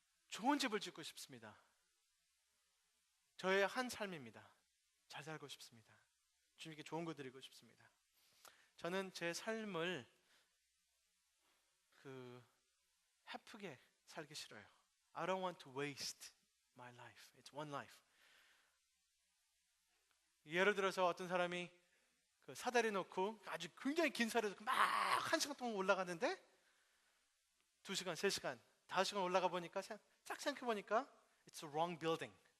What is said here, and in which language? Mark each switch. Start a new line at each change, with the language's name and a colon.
Korean: 좋은 집을 짓고 싶습니다. 저의 한 삶입니다. 잘 살고 싶습니다. 주님께 좋은 거 드리고 싶습니다. 저는 제 삶을 헤프게 살기 싫어요.
English: I don't want to waste my life. It's one life.
Korean: 예를 들어서 어떤 사람이 사다리 놓고 아주 굉장히 긴 사다리 놓고 막 1시간 동안 올라가는데 2시간, 3시간, 5시간 올라가 보니까 딱 생각해 보니까
English: It's a wrong building.